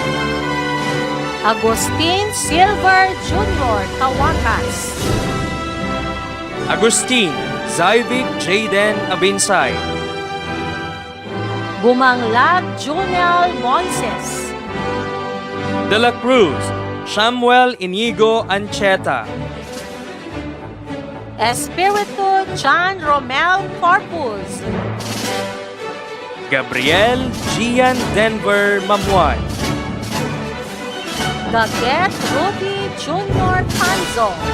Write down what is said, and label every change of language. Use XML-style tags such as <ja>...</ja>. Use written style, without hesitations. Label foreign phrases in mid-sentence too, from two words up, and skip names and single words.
<tl>Agustin Silver Jr. Tawakas, Agustin Zyvic Jaden Abinsay, Gumanglag Junel Moises, De La Cruz Samuel Inigo Ancheta, Espiritu John Romel Corpus, Gabriel Gian Denver Mamuan, Gaget Ruby Jr. Panzo,</tl>